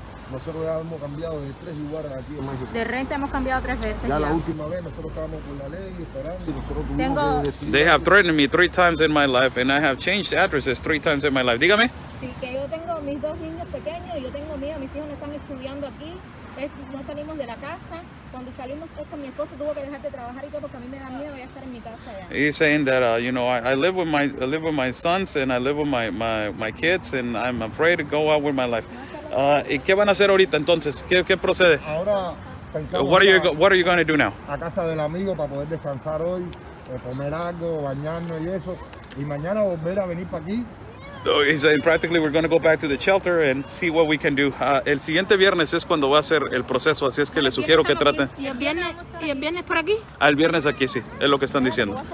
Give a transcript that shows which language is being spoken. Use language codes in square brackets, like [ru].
[es] Nosotros ya hemos cambiado de 3 lugares aquí en México. De renta hemos cambiado 3 veces. Ya la última vez nosotros estábamos por la ley esperando y nosotros tuvimos que decidir. [en] They have threatened me 3 times in my life and I have changed addresses 3 times in my life. [es] Dígame. Sí, que yo tengo mis 2 niños pequeños y yo tengo míos, mis hijos no están estudiando aquí. No salimos de la casa. Cuando salimos es que mi esposo tuvo que dejar de trabajar y todo porque a mí me da miedo ya estar en mi casa ya. [en] He's saying that I live with my sons and I live with my kids and I'm afraid to go out with my life. [es] ¿Y qué van a hacer ahorita entonces? ¿Qué procede? Ahora pensamos [en] What are you going to do now? [es] A casa del amigo para poder descansar hoy, comer algo, bañarnos y eso, y mañana volver a venir para aquí. [en] So he's saying practically we're going to go back to the shelter and see what we can do. [es] El siguiente viernes es cuando va a ser el proceso, así es que les sugiero que traten. ¿Y el viernes por aquí? El viernes aquí sí, es lo que están diciendo.